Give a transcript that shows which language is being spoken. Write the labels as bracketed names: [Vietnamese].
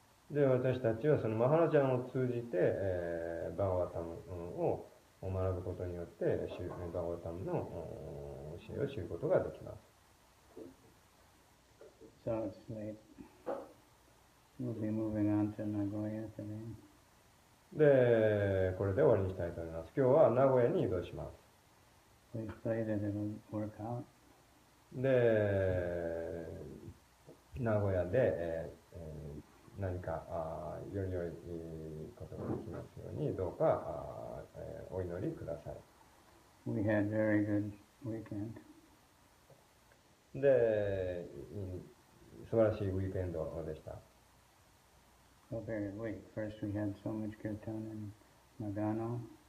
[Japanese] で、私たちはそのマハラジャンを通じて、バガワタムを学ぶことによって、バガワタムの教えを知ることができます。 [English] So it's late. We'll be moving on to Nagoya today. [Japanese] で、これで終わりにしたいと思います。今日は名古屋に移動します。 [English] Please pray that it'll work out. [Japanese] で、名古屋で、何かより良いことができますようにどうかお祈りください。 [English] We had very good weekend. [Japanese] で、素晴らしいウィークエンドでした。 [English] So very weak. First we had so much kirtan in Nagano.